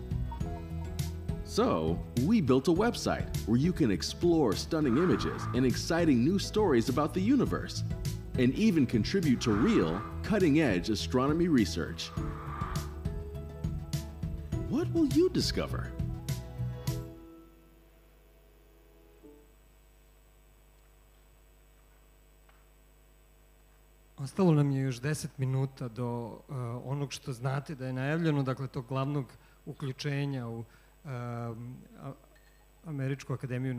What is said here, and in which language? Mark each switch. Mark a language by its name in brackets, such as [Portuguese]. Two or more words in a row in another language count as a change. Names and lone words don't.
[English] So, we built a website where you can explore stunning images and exciting new stories about the universe, and even contribute to real, cutting-edge astronomy research. What will you discover? [Serbian] Ostalo nam je još 10 minuta do onog što znate da je najavljeno, dakle tog glavnog uključenja u Američku akademiju